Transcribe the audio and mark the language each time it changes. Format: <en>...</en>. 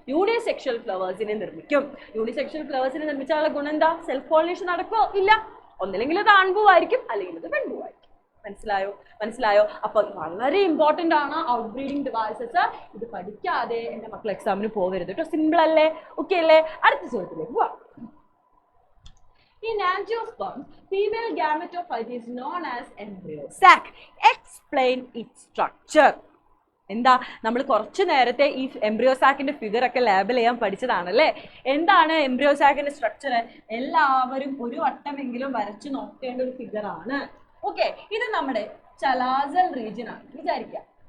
<ml>Unisexual ഫ്ലവേഴ്സിനെ നിർമ്മിക്കും. Unisexual ഫ്ലവേഴ്സിനെ നിർമ്മിച്ചാലുള്ള ഗുണം എന്താ? സെൽഫ് പോളിനേഷൻ നടക്കോ? ഇല്ല. ഒന്നില്ലെങ്കിൽ അത് ആൺപൂവായിരിക്കും, അല്ലെങ്കിൽ അത് പെൺപൂവായിരിക്കും. മനസ്സിലായോ? അപ്പൊ വളരെ ഇമ്പോർട്ടന്റ് ആണ് ഔട്ട് ബ്രീഡിംഗ് ഡിവൈസസ്. ഇത് പഠിക്കാതെ എന്റെ മക്കൾ എക്സാമിന് പോകരുത് കേട്ടോ. സിമ്പിൾ അല്ലേ? ഓക്കെ അല്ലേ? അടുത്ത ചോദ്യത്തിലേക്ക് പോവാം.</ml> <en>In angiosperms, female gametophyte is known as embryo sac. Explain its structure.</en> <ml>എന്താ? നമ്മൾ കുറച്ച് നേരത്തെ ഈ എംബ്രിയോ സാക്കിന്റെ ഫിഗർ ഒക്കെ ലേബൽ ചെയ്യാൻ പഠിച്ചതാണല്ലേ. എന്താണ് എംബ്രിയോ സാക്കിന്റെ സ്ട്രക്ചർ? എല്ലാവരും ഒരു വട്ടമെങ്കിലും വരച്ചു നോക്കേണ്ട ഒരു ഫിഗർ ആണ്. ഓക്കെ, ഇത് നമ്മുടെ ചലാസൽ റീജിയൻ ആണ് വിചാരിക്കുക.</ml>